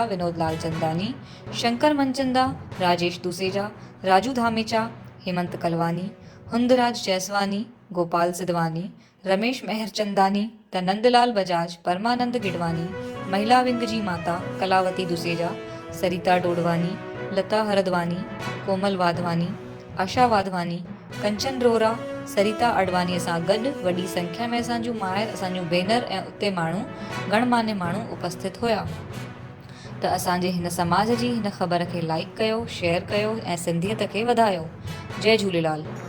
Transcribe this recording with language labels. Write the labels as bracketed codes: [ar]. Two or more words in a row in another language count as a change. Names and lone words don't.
[sd] विनोद लाल चंदानी, शंकर मनचंदा, राजेश दुसेजा, राजू धामेचा, हेमंत कलवानी, हुंदराज जैसवानी, गोपाल सिद्धवानी, रमेश मेहरचंदानी, त नंदलाल बजाज, परमानंद गिडवानी, महिला विंग जी माता कलावती दुसेजा, सरिता डोडवानी, लता हरदवानी, कोमल वाधवानी, आशा वाधवानी, कंचन रोहरा, सरिता अडवानीअ सां गॾु वॾी संख्या में असांजूं मायर, असांजूं भेनर ऐं उते माण्हू गणमान्य माण्हू उपस्थित हुया। त असांजे हिन समाज जी हिन ख़बर खे लाइक कयो, शेयर कयो ऐं सिंधियत खे वधायो। जय झूलेलाल।